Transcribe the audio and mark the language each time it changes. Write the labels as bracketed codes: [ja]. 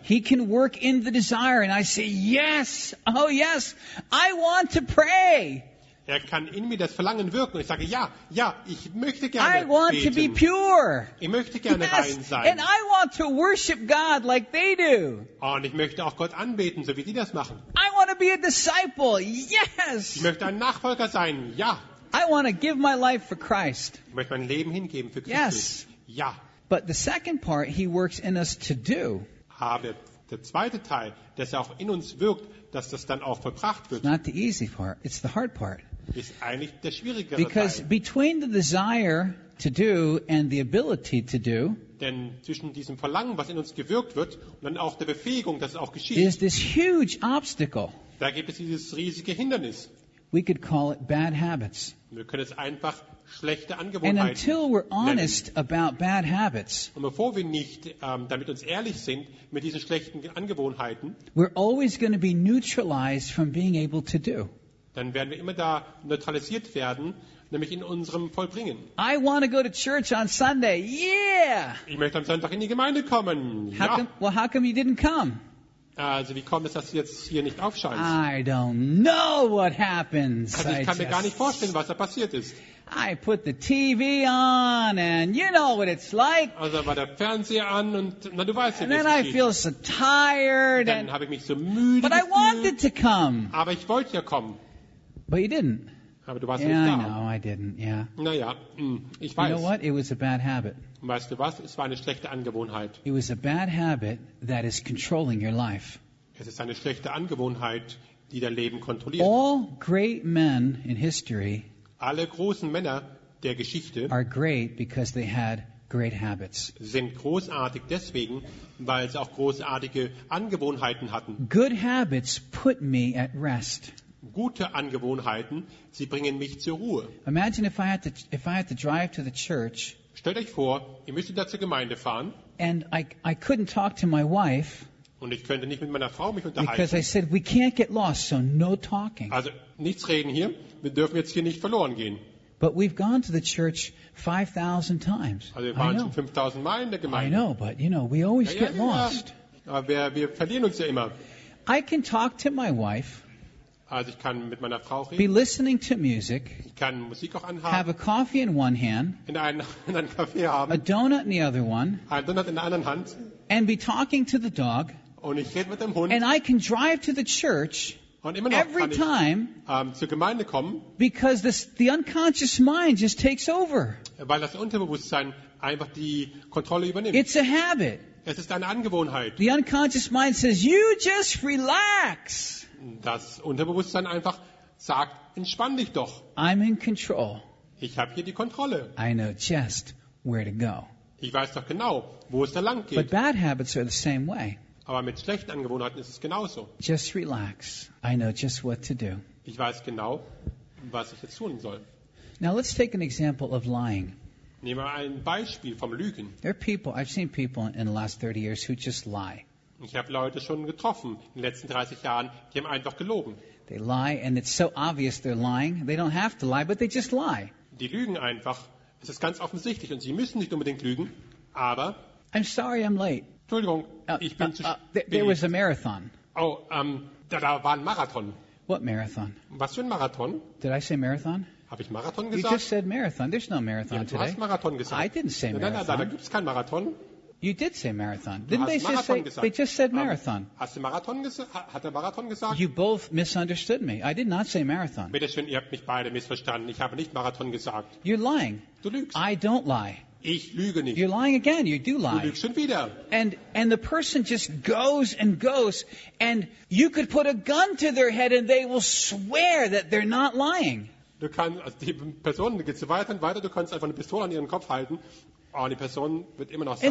[en] He can work in the desire and I say yes. Oh yes. I want to pray. [de] Er kann in mir das Verlangen wirken. Ich sage, ja, ja, ich möchte gerne [en] I want [de] beten. [en] To be pure. [de] Ich möchte gerne [en] yes. [de] rein sein. [en] And I want to worship God like they do. [de] Und ich möchte auch Gott anbeten, so wie die das machen. [en] I want to be a disciple. Yes. [de] Ich möchte ein Nachfolger sein. Ja. [en] I want to give my life for Christ. [de] Ich möchte mein Leben hingeben für Christus. [en] Yes. [de] Ja. [en] But the second part, he works in us to do. [de] Aber der zweite Teil, dass er auch in uns wirkt, dass das dann auch vollbracht wird. [en] It's not the easy part. It's the hard part. [de] Ist eigentlich der schwierigere Teil. [en] Because between the desire to do and the ability to do, [de] denn zwischen diesem Verlangen, was in uns gewirkt wird, und dann auch der Befähigung, dass es auch geschieht, [en] is this huge obstacle. [de] Da gibt es dieses riesige Hindernis. [en] We could call it bad habits. [de] Wir können es einfach schlechte Angewohnheiten nennen. [en] And until we're honest about bad habits, [de] und bevor wir nicht damit uns ehrlich sind mit diesen schlechten Angewohnheiten, [en] we're always going to be neutralized from being able to do. [de] Dann werden wir immer da neutralisiert werden, nämlich in unserem Vollbringen. [en] I want to go to church on Sunday. Yeah. [de] Ich möchte am Sonntag in die Gemeinde kommen. Ja. [en] How come you didn't come? [de] Also wie kommt es, dass du jetzt hier nicht aufscheinst? [en] I don't know what happens. [de] Also ich kann mir gar nicht vorstellen, was da passiert ist. [en] I put the TV on and you know what it's like. [de] Also war der Fernseher an und na du weißt ja, [en] and then I feel so tired. [de] Und dann habe ich mich so müde gefühlt. [en] But I wanted to come. [de] Aber ich wollte ja kommen. [en] But you didn't. [de] Aber du warst [en] yeah, [de] nicht da. [en] I know, I didn't. Yeah. [de] Naja, ich weiß. [en] You know what? It was a bad habit. [de] Weißt du was? Es war eine schlechte Angewohnheit. [en] It was a bad habit that is controlling your life. [de] Es ist eine schlechte Angewohnheit, die dein Leben kontrolliert. [en] All great men in history. [de] Alle großen Männer der Geschichte. [en] Are great because they had great habits. [de] Sind großartig deswegen, weil sie auch großartige Angewohnheiten hatten. [en] Good habits put me at rest. [de] Gute Angewohnheiten, sie bringen mich zur Ruhe. [en] Imagine if I had to, drive to the church. [de] Stellt euch vor, ihr müsstet da zur Gemeinde fahren. [en] And I couldn't talk to my wife. [de] Und ich könnte nicht mit meiner Frau mich unterhalten. [en] Because I said we can't get lost, so no talking. [de] Also nichts reden hier. Wir dürfen jetzt hier nicht verloren gehen. [en] But we've gone to the church 5,000 times. [de] Also wir waren schon 5,000 Mal in der Gemeinde. [en] I know, but you know, we always get lost. [de] Aber wir verlieren uns ja immer. [en] I can talk to my wife. [de] Also ich kann mit meiner Frau reden. [en] Be listening to music. [de] Ich kann Musik auch anhaben. [en] Have a coffee in one hand. [de] In einen Kaffee haben. [en] A donut in the other one. [de] Einen Donut in der anderen Hand. [en] And be talking to the dog. [de] Und ich rede mit dem Hund. [en] And I can drive to the church. [de] Und immer noch [en] every [de] kann ich, [en] time. [de] Zur Gemeinde kommen. [en] Because the unconscious mind just takes over. [de] Weil das Unterbewusstsein einfach die Kontrolle übernimmt. [en] It's a habit. [de] Es ist eine Angewohnheit. [en] The unconscious mind says, "You just relax." [de] Das Unterbewusstsein einfach sagt, entspann dich doch. [en] I'm in control. [de] Ich habe hier die Kontrolle. [en] I know just where to go. [de] Ich weiß doch genau, wo es da lang geht. [en] But bad habits are the same way. [de] Aber mit schlechten Angewohnheiten ist es genauso. [en] Just relax. I know just what to do. [de] Ich weiß genau, was ich jetzt tun soll. [en] Now let's take an example of lying. [de] Nehmen wir ein Beispiel vom Lügen. [en] There are people, I've seen people in the last 30 years who just lie. [de] Ich habe Leute schon getroffen in den letzten 30 Jahren, die haben einfach gelogen. [en] They lie and it's so obvious they're lying. They don't have to lie, but they just lie. [de] Die lügen einfach. Es ist ganz offensichtlich und sie müssen nicht unbedingt lügen, aber [en] I'm sorry, I'm late. [de] Entschuldigung, ich bin zu spät. [en] There was a marathon. [de] Oh, da war ein Marathon. [en] What marathon? [de] Was für ein Marathon? [en] Did I say marathon? [de] Habe ich Marathon gesagt? [en] You just said marathon. There's no marathon today. [de] Ja, du hast Marathon gesagt. [en] I didn't say marathon. [de] Nein, da gibt's keinen Marathon. [en] You did say marathon. Didn't they just say, they just said marathon. [de] Hast du Marathon gesagt? Hat er Marathon gesagt? [en] You both misunderstood me. I did not say marathon. [de] Bitte schön, ihr habt mich beide missverstanden. Ich habe nicht Marathon gesagt. [en] You're lying. [de] Du lügst. [en] I don't lie. [de] Ich lüge nicht. [en] You're lying again. You do lie. [de] Du lügst schon wieder. [en] And the person just goes and goes and you could put a gun to their head and they will swear that they're not lying. [de] Du kannst, also die Person geht so weiter und weiter, du kannst einfach eine Pistole an ihren Kopf halten. Oh, die Person wird immer noch sagen,